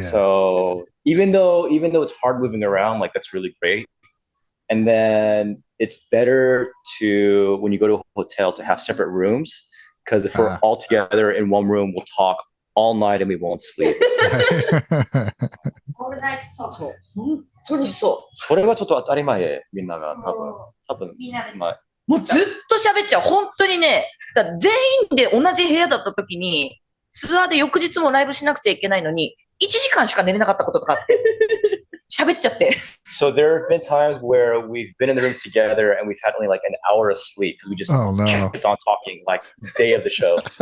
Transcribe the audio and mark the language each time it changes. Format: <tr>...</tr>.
<en>So even though it's hard moving around, like that's really great. And then it's better to, when you go to a hotel, to have separate rooms, because if we're all together in one room, we'll talk all night and we won't sleep. All night talk.</en> <ja>本当にそう。それはちょっと当たり前、みんなが多分みんなで。まあもうずっと喋っちゃう。本当にね、全員で同じ部屋だった時に、ツアーで翌日もライブしなくちゃいけないのに、1時間しか寝れなかったこととかあって。喋っちゃって。</ja> <en>So there have been times where we've been in the room together and we've had only like an hour of sleep because we just kept on talking like day of the show.</en>